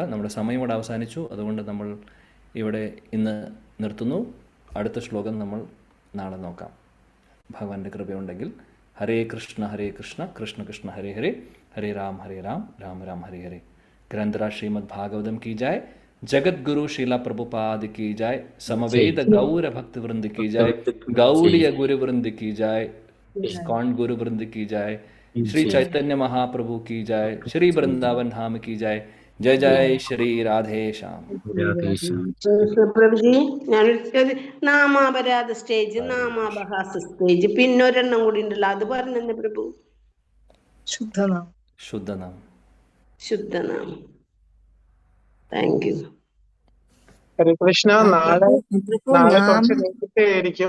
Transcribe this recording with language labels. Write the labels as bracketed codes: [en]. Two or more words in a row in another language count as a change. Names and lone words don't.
[ml] നമ്മുടെ സമയം ഇവിടെ അവസാനിച്ചു. അതുകൊണ്ട് നമ്മൾ ഇവിടെ ഇന്ന് നിർത്തുന്നു. അടുത്ത ശ്ലോകം നമ്മൾ നാളെ നോക്കാം, ഭഗവാന്റെ കൃപയുണ്ടെങ്കിൽ. [sa] ഹരേ കൃഷ്ണ കൃഷ്ണ കൃഷ്ണ ഹരേ ഹരേ, ഹരേ രാം രാം രാം ഹരേ ഹരേ. [hi] ഗ്രന്ഥരാജ് ശ്രീമദ് ഭാഗവതം की जाय, जगत गुरु शीला प्रभुपाद की जाय, समवेद गौर भक्त वृंद की जाय, गौड़ीय गुरु वृंद की जाय, इस्कॉन गुरु वृंद की जाय, श्री चैतन्य महाप्रभु की जाय, श्री वृंदावन धाम की जाय. जय जय श्री राधे श्याम. [ml] പ്രഭുജി, ഞാനൊരു നാമാപരാധ സ്റ്റേജ്, നാമാപഹാസ സ്റ്റേജ്, പിന്നൊരെണ്ണം കൂടി ഉണ്ടല്ലോ, അത് പറഞ്ഞെന്നെ പ്രഭു. ശുദ്ധനാം. [en] Thank you. [ml] ഹരേ കൃഷ്ണ. നാളെ കുറച്ച് നേരത്തെ ആയിരിക്കും.